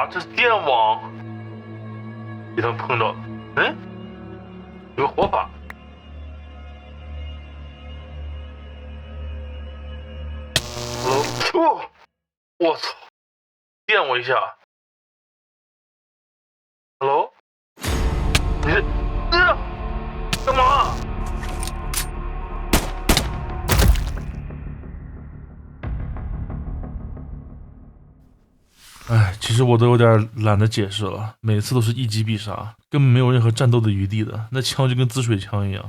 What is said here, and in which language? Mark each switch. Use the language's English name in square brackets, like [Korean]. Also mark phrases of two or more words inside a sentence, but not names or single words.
[Chinese] 這是電網。給他們碰到，有個火把。我操！電我一下。Hello？你是幹嘛？哎，其實我都有點懶得解釋了，每次都是一擊必殺，根本沒有任何戰鬥的餘地的，那槍就跟滋水槍一樣。